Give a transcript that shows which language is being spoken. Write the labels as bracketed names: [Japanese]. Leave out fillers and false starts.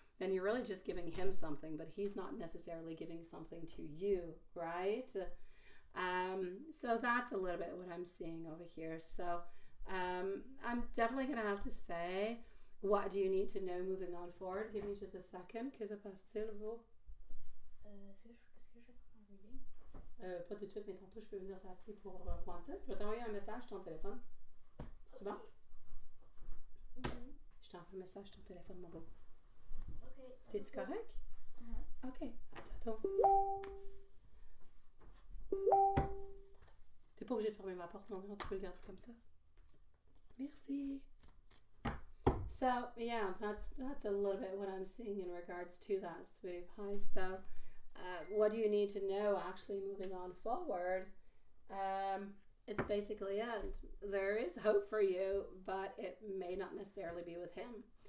[English] Then you're really just giving him something, but he's not necessarily giving something to you, right? So that's a little bit what I'm seeing over here. So I'm definitely going to have to say, what do you need to know moving on forward? Give me just a second. [French] Que se passe-t-il, vous? Est-ce que je peux faire un reading? Pas tout de suite, mais tantôt, je peux venir t'appeler pour Quantum. Je vais t'envoyer un message sur ton téléphone. C'est bon? Mm-hmm. Je t'envoie un message sur ton téléphone, mon beau. Ok. T'es-tu correct? Uh-huh. Ok. Attends. T'es pas obligé de fermer ma porte, non? Tu peux le garder comme ça. Merci. [English] So, yeah, that's a little bit what I'm seeing in regards to that, sweetie pie. So, what do you need to know actually moving on forward? It's basically it. There is hope for you, but it may not necessarily be with him.